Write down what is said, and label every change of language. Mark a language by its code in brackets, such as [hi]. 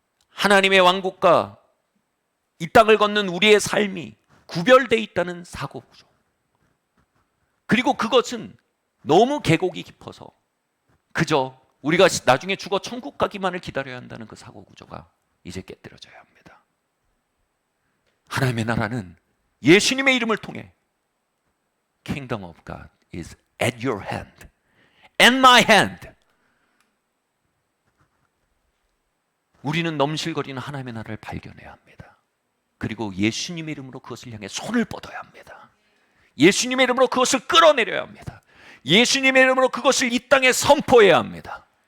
[ko] 하나님의 왕국과 이 땅을 걷는 우리의 삶이 구별되어 있다는 사고 구조. 그리고 그것은 너무 계곡이 깊어서 그저 우리가 나중에 죽어 천국 가기만을 기다려야 한다는 그 사고 구조가 이제 깨뜨려져야 합니다. 하나님의 나라는 예수님의 이름을 통해 [en] Kingdom of God is at your hand, and my hand. [ko] 우리는 넘실거리는 하나님의 나라를 발견해야 합니다. 그리고 예수님의 이름으로 그것을 향해 손을 뻗어야 합니다. 예수님의 이름으로 그것을 끌어내려야 합니다. 예수님의 이름으로 그것을 이 땅에 선포해야 합니다.